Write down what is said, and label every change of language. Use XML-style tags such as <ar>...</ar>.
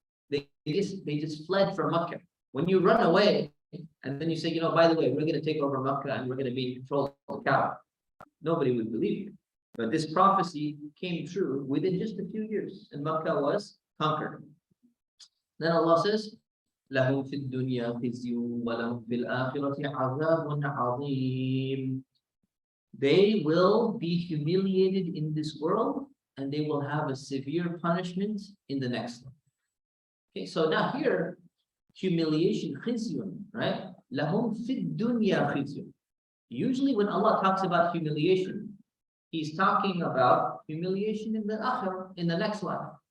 <en>They just fled from Mecca. When you run away and then you say, you know, by the way, we're going to take over Mecca and we're going to be in control of the Kaaba, nobody would believe you. But this prophecy came true within just a few years, and Makkah was conquered.</en> <ar>Then Allah says, لَهُمْ فِي الدُّنْيَا خِزْيٌ وَلَهُمْ فِي الْآخِرَةِ عَذَابٌ عَظِيمٌ.</ar> <en>They will be humiliated in this world, and they will have a severe punishment in the next one. Okay, so now here, humiliation, khizyun, right?</en> <ar>لَهُمْ فِي الدُّنْيَا خِزْيٌ.</ar> <en>Usually when Allah talks about humiliation, He's talking about humiliation in the akhirah, in the next life.</en>